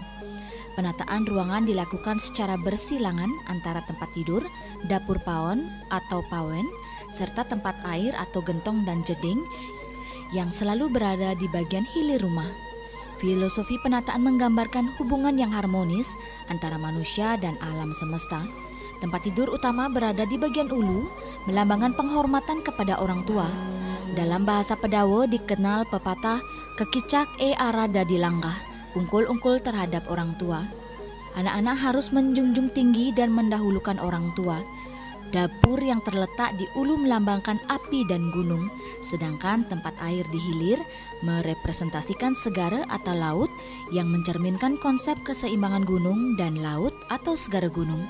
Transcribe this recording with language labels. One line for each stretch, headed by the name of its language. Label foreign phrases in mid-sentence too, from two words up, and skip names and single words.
Indonesian: Penataan ruangan dilakukan secara bersilangan antara tempat tidur, dapur pawon atau pawen, serta tempat air atau gentong dan jeding yang selalu berada di bagian hilir rumah. Filosofi penataan menggambarkan hubungan yang harmonis antara manusia dan alam semesta. Tempat tidur utama berada di bagian ulu, melambangkan penghormatan kepada orang tua. Dalam bahasa Pedawe dikenal pepatah
Balinese: kekicak arada dilanggah,
Indonesian: ungkul-ungkul terhadap orang tua. Anak-anak harus menjunjung tinggi dan mendahulukan orang tua. Dapur yang terletak di ulu melambangkan api dan gunung, sedangkan tempat air di hilir merepresentasikan segara atau laut yang mencerminkan konsep keseimbangan gunung dan laut atau segara gunung.